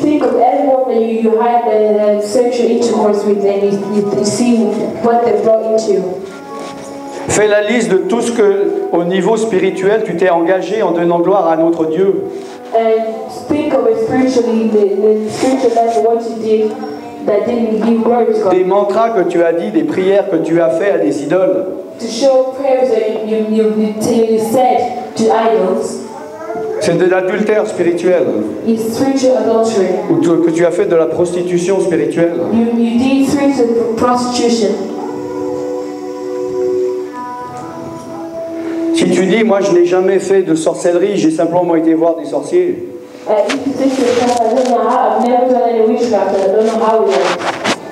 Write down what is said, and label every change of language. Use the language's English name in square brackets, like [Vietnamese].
[English] Think of everyone that you had sexual intercourse with and you see what they brought into. [French] Fais la liste de tout ce que, au niveau spirituel, tu t'es engagé en donnant gloire à notre Dieu. [English] And think of it spiritually, the spiritual level, what you did that didn't give glory to God. [French] Des mantras que tu as dit, des prières que tu as fait à des idoles. [English] To show prayers that you said to idols. [French] C'est de l'adultère spirituel. [English] Is spiritual adultery. [French] Ou que tu as fait de la prostitution spirituelle. [English] You did spiritual prostitution. [French] Si tu dis, moi je n'ai jamais fait de sorcellerie, j'ai simplement été voir des sorciers. [English] If you think to yourself, I don't know how, I've never done any witchcraft, I don't know how it works.